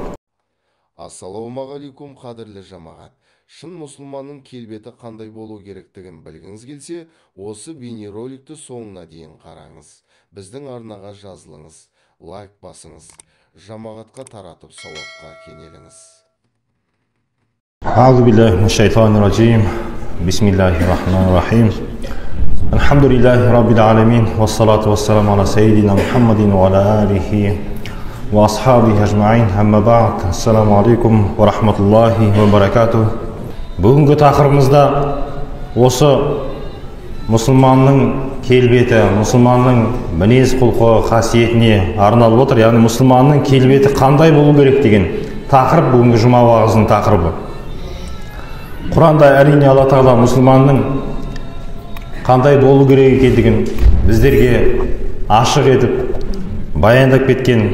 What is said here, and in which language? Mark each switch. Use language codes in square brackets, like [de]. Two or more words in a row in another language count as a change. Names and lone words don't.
[kk] Ассалаумағалейкум, қадірлі жамағат. Шын мұсылманның келбеті қандай болу керектігін білгіңіз келсе, осы бейнероликті соңына дейін қараңыз. Біздің арнаға жазылыңыз, лайк басыңыз, жамағатқа таратып сауапқа кенеліңіз. [ar] أعوذ بالله من الشيطان الرجيم. بسم الله الرحمن الرحيم. الحمد لله رب العالمين. والصلاة والسلام على سيدنا محمد وعلى آله وأصحابه أجمعين. أما بعد. السلام عليكم ورحمة الله وبركاته. [kk] Бүгінгі тақырыбымызда осы мұсылманның келбеті, мұсылманның мінез құлқы қасиетіне арналып отыр. Яғни мұсылманның келбеті қандай болу керек деген тақырып бүгінгі жұма уағызының тақырыбы. Құранда әрине Алла Тағала мұсылманның қандай болу керек екендігін біздерге ашық етіп баяндап кеткен.